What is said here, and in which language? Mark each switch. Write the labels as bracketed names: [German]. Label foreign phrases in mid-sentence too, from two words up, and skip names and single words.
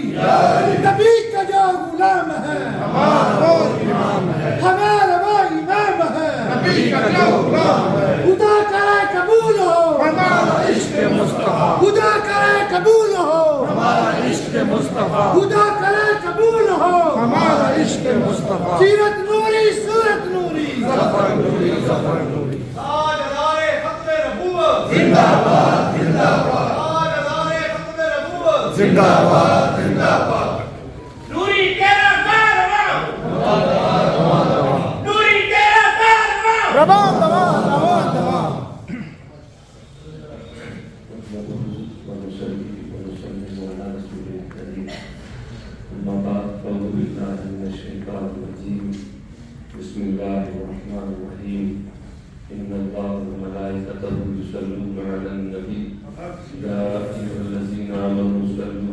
[Urdu] نبی کا جو غلام ہے ہمارا وہ امام ہے، خدا کرے قبول ہو ہمارا عشق مصطفیٰ، خدا کرے قبول ہو ہمارا عشق مصطفیٰ، خدا کرے قبول ہو ہمارا عشق مصطفیٰ، سیرت نوری صورت نوری ظفر نوری ظفر نوری، تاجدار ختم نبوت زندہ باد زندہ باد تاجدار ختم نبوت زندہ باد زندہ باد، نوری تیرا کارواں نوری تیرا کارواں ربان ربان ربان ربان [Arabic] بسم الله الرحمن الرحيم إن الله وملائكته يصلون على النبي يا أيها الذين آمنوا صلوا